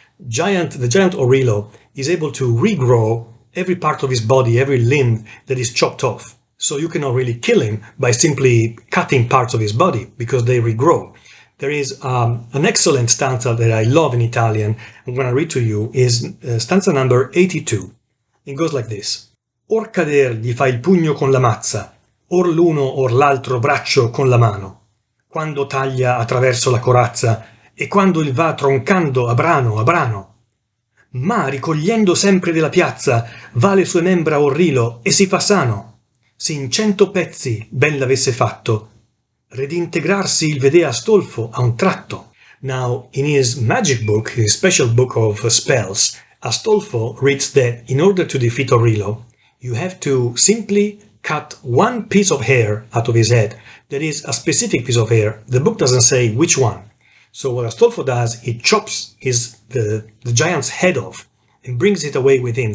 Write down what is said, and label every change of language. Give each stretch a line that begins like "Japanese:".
English: The giant Orillo is able to regrow every part of his body, every limb that is chopped off. So you cannot really kill him by simply cutting parts of his body, because they regrow. There is an excellent stanza that I love in Italian, I'm going to read to you, is stanza number 82. It goes like this.
Italian: Or cader gli fa il pugno con la mazza, or l'uno or l'altro braccio con la mano, quando taglia attraverso la corazza e quando il va troncando a brano, Ma ricogliendo sempre della piazza, va le sue membra a Orillo e si fa sano. Se in 100 pezzi ben l'avesse fatto, redintegrarsi il vedea Astolfo a un tratto.
English: Now, in his magic book, his special book of spells, Astolfo reads that in order to defeat Orillo, you have to simply cut one piece of hair out of his head. That is a specific piece of hair. The book doesn't say which one. So what Astolfo does, he chops the giant's head off and brings it away with him.